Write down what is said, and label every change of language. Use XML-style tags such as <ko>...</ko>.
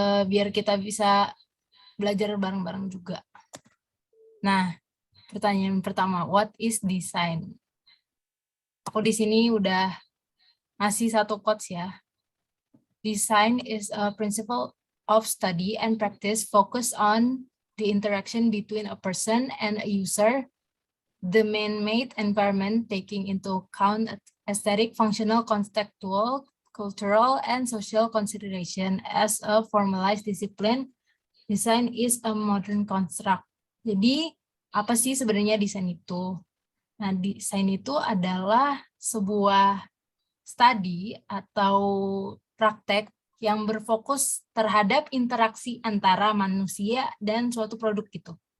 <id>Biar kita bisa belajar bareng-bareng juga. Nah, pertanyaan pertama,</id> <en>what is design?</en> <id>Aku di sini udah ngasih satu quotes ya.</id> <en>Design is a principle of study and practice focused on the interaction between a person and a user, the man-made environment taking into account aesthetic, functional, contextual, cultural, and social consideration as a formalized discipline. Design is a modern construct.</en> <id>Jadi, apa sih sebenarnya desain itu? Nah, desain itu adalah sebuah studi atau praktek yang berfokus terhadap interaksi antara manusia dan suatu produk gitu.</id>